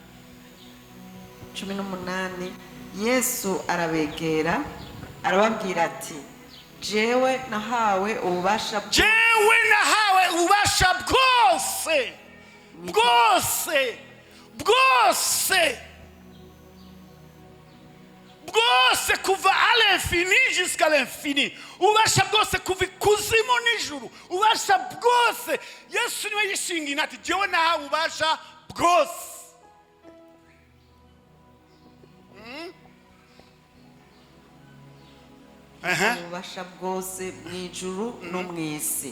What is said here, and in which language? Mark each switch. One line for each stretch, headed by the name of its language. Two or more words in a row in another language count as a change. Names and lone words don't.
Rundi: 18 Yesu arabegera arababwira ati jewe nahawe ububasha bwose kuva
French: à l'infini jusqu'à l'infini.
Rundi: Ubasha bwose kuva ikuzimu n'ijuru. Ubasha bwose Yesu niwe yishingira ati jewe nahawe ubasha bwose. Ubasha bwose mu ijuru no mu isi.